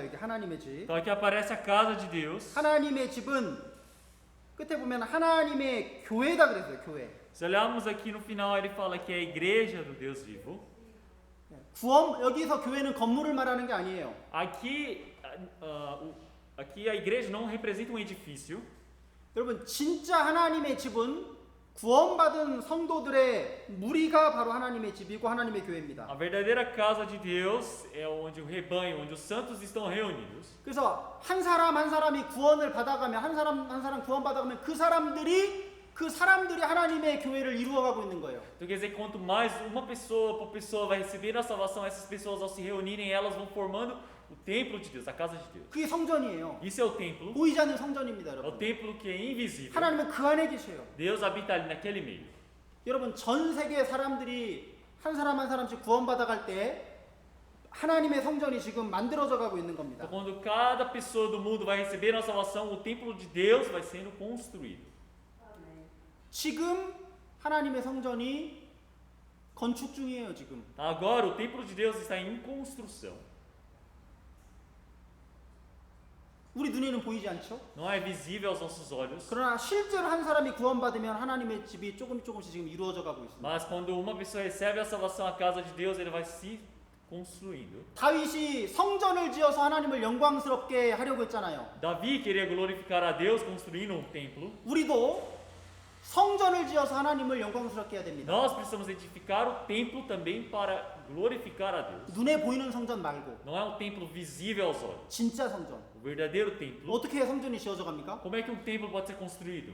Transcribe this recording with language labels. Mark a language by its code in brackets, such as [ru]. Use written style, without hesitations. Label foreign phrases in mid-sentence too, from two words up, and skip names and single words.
[ko] 여기 하나님의 집. [pt] Então aqui aparece a casa de Deus. [ko] 하나님의 집은 끝에 보면 하나님의 교회다 그랬어요. 교회. [pt] Se olharmos aqui no final, ele fala que é a igreja do Deus vivo. [ko] 여기서 교회는 건물을 말하는 게 아니에요. [pt] Aqui a igreja não representa um edifício. [ko] 여러분 진짜 하나님의 집은 구원받은 성도들의 무리가 바로 하나님의 집이고 하나님의 교회입니다. [pt] A verdadeira casa de Deus é onde o rebanho, onde os santos estão reunidos. [ko] 그래서 한 사람 한 사람이 구원을 받아가면 한 사람 구원 받아가면 그 사람들이 하나님의 교회를 이루어가고 있는 거예요. [pt] Então quer dizer que quanto mais uma pessoa por pessoa vai receber a salvação, essas pessoas ao se reunirem, elas vão formando o templo de Deus, a casa de Deus. [ko] 그게 성전이에요. [pt] Isso é o templo. [ko] 보이지 않는 성전입니다, [pt] É o [ko] 여러분. [pt] templo que é invisível. [ko] 하나님은 그 안에 계셔요. [pt] Deus habita ali naquele meio. [ko] 여러분 전 세계 사람들이 한 사람 한 사람씩 구원받아갈 때 하나님의 성전이 지금 만들어져 가고 있는 겁니다. [pt] Então, quando cada pessoa do mundo vai receber a salvação, o templo de Deus vai sendo construído. [ko] 지금 하나님의 성전이 건축 중이에요, 지금. [pt] Agora o templo de Deus está em construção. [ko] 우리 눈에는 보이지 않죠? [pt] Não é visível aos nossos olhos. [ko] 그러나 실제로 한 사람이 구원받으면 하나님의 집이 조금씩 지금 이루어져 가고 있습니다. [pt] Mas quando uma pessoa recebe a salvação, a casa de Deus, ele vai se construindo. [ko] 다윗이 성전을 지어서 하나님을 영광스럽게 하려고 했잖아요. [pt] Davi queria glorificar a Deus construindo um templo. [ko] 우리도 성전을 지어서 하나님을 영광스럽게 해야 됩니다. [pt] Nós precisamos edificar o templo também para glorificar a Deus. [ko] 눈에 보이는 성전 말고 [pt] Não é um templo visível aos olhos. [ko] 진짜 성전. [pt] O verdadeiro templo. [ko] 어떻게 성전이 지어져 갑니까? [pt] Como é que um templo pode ser construído?